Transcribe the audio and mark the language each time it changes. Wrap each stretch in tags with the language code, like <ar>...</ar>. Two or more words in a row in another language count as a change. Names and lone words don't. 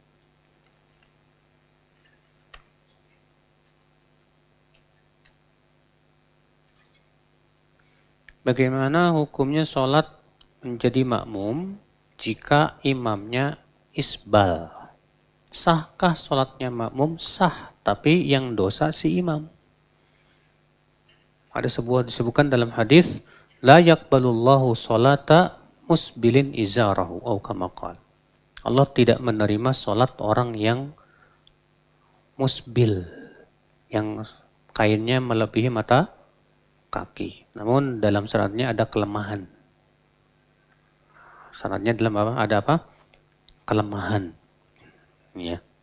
<id>Bagaimana hukumnya sholat menjadi makmum jika imamnya isbal? Sahkah sholatnya makmum? Sah, tapi yang dosa si imam. Ada disebutkan dalam hadis,</id> <ar>لا يقبل الله صلاة مسبل إزاره أو كما قال.</ar> <id>Allah tidak menerima sholat orang yang musbil, yang kainnya melebihi mata kaki. Namun dalam syaratnya ada kelemahan. Syaratnya dalam apa? Ada apa? Kelemahan. Ya.</id>